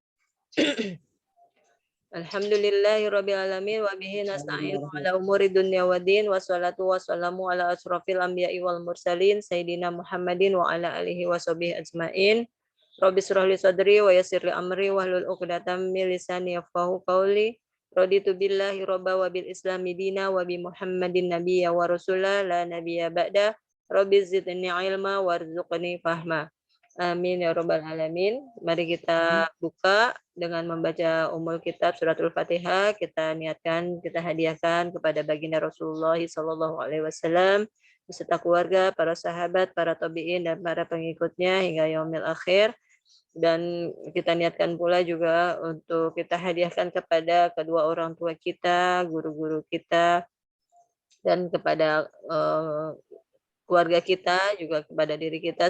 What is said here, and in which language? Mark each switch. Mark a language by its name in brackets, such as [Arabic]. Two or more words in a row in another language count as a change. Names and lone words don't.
[Arabic] الحمد لله رب العالمين وبه نستعين على أمور الدنيا والدين والصلاة والسلام على أشرف الأنبياء والمرسلين سيدنا محمد وعلى آله وصحبه أجمعين. رب اشرح لي صدري ويسر لي أمري واحلل عقدة من لساني يفقهوا قولي. رضيت بالله ربا وبالإسلام دينا وبمحمد نبيا ورسولا لا نبي بعده. رب زدني علما وارزقني فهما. آمين يا رب العالمين. [Indonesian] Mari kita buka dengan membaca Ummul Kitab Suratul Fatihah. Kita niatkan, kita hadiahkan kepada baginda Rasulullah [Arabic] صلى الله عليه وسلم [Indonesian] beserta keluarga, para sahabat, para tabi'in dan para pengikutnya hingga [Arabic] يوم الآخر. [Indonesian] Dan kita niatkan pula juga untuk kita hadiahkan kepada kedua orang tua kita, guru-guru kita, dan kepada keluarga kita, juga kepada diri kita.